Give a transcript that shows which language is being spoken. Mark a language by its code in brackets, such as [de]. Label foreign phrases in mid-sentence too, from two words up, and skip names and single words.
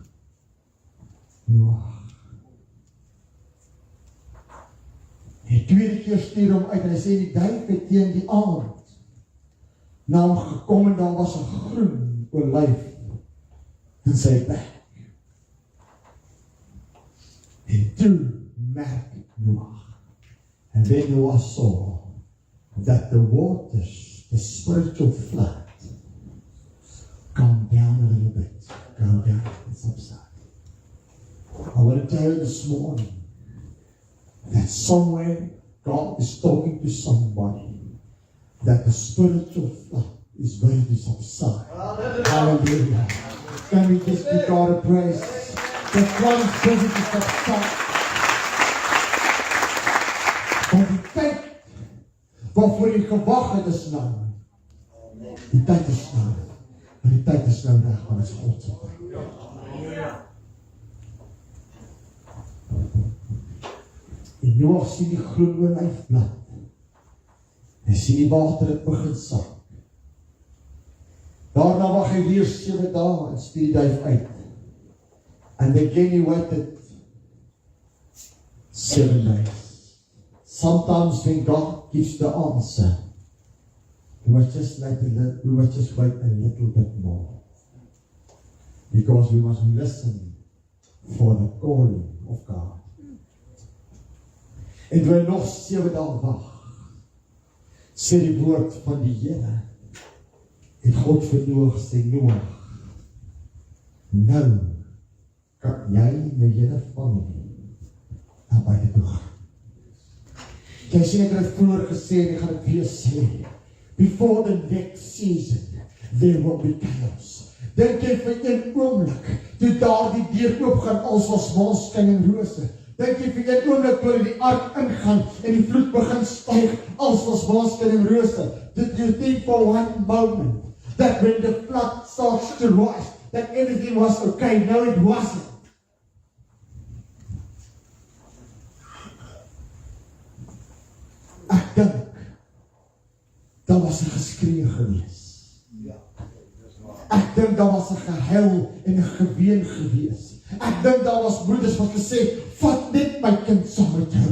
[af] Die tweede keer stuur hom uit en hy sê die duif het teen die aand na hom gekom en daar was 'n groen olyf in sy bek. En toe merk Noag. [en] And then Noah saw that the waters, the spiritual flood, come down a little bit, go down and subside. I want to tell you this morning that somewhere God is talking to somebody that the spiritual flood is going to subside. Hallelujah. Can we just give God a praise? The flood is going to subside. [af] Want die tyd waarvoor jy gewag het is nou. Die tyd is nou. Maar die tyd is nou reg, want het is God se tyd. En Noag sien die groen olyfblad. Hy sien die water het begin sak. Daarna wag hy weer 7 dae en stuur die duif uit. [en] And again he waited 7 days. Sometimes when God gives the answer, we must just wait a little bit more. Because we must listen for the calling of God. [af] En toe hy nog 7 dae wag, sê die woord van die Here, het God vir Noag sê, Noag, nou kan jy jou hele familie na buite toe gaan. Jy sien ek het vroeër gesê, en ek gaan het weer sê, [en] before the next season, there will be chaos. [af] Dink jy vir een oomblik, toe daar die deur oopgaan, als was maanskyn en rose. Dink jy vir een oomblik, toe die ark ingaan, en die vloed begin styg, als was maanskyn en rose. [en] Did you think for one moment, that when the flood starts to rise, that everything was okay? No, it wasn't. [af] Ek dink, daar was 'n geskree gewees. Ek dink daar was 'n gehuil en 'n geween gewees. Ek dink daar was broeders wat gesê, vat net my kind saam met jou.